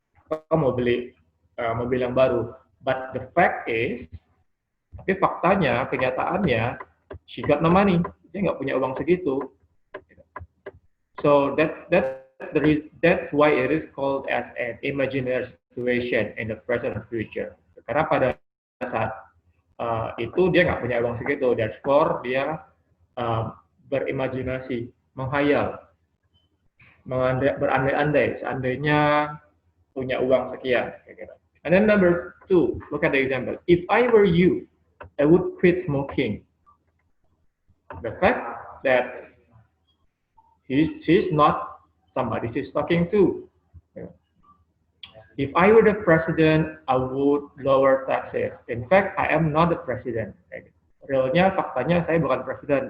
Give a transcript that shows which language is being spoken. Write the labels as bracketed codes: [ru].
[id] Kau mau beli mobil yang baru. [en] But the fact is, [id] tapi faktanya, kenyataannya, [en] she got no money. [id] Dia nggak punya uang segitu. [en] So that's why it is called as an imaginary situation in the present and future. [id] Karena pada saat itu dia nggak punya uang segitu, therefore dia berimajinasi, menghayal, berandai-andai seandainya punya uang sekian. [en] And then number two, look at the example. If I were you, I would quit smoking. The fact that she's not somebody she's talking to. If I were the president, I would lower taxes. In fact, I am not the president. [id] Realnya, faktanya saya bukan presiden.